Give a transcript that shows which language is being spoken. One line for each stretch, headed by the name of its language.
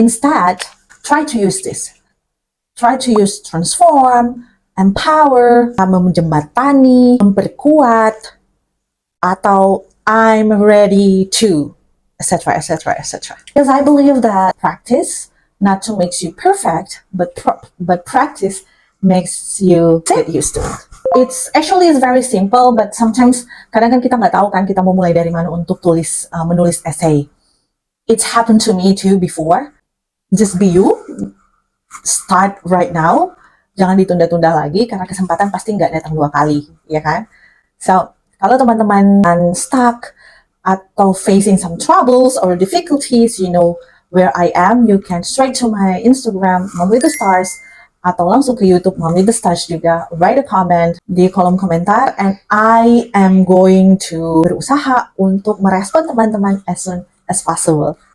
English: Instead, try to use this. Try to use transform, empower,
Indonesian: menjembatani, memperkuat,
English: atau I'm ready to, etc., etc., etc. Because I believe that practice not to makes you perfect, but practice makes you get used to it. It's very simple, but sometimes
Indonesian: kadang kan kita nggak tahu kan kita mau mulai dari mana untuk menulis essay.
English: It's happened to me too before. Just be you. Start right now.
Indonesian: jangan ditunda-tunda lagi karena kesempatan pasti nggak datang 2 kali, ya kan?
English: So,
Indonesian: kalau teman-teman
English: stuck atau facing some troubles or difficulties, you know where I am, you can straight to my Instagram, Mom with the Stars,
Indonesian: atau langsung ke YouTube
English: Mom with the Stars juga, write a comment
Indonesian: di kolom komentar,
English: and I am going to
Indonesian: berusaha untuk merespon teman-teman
English: as soon as possible.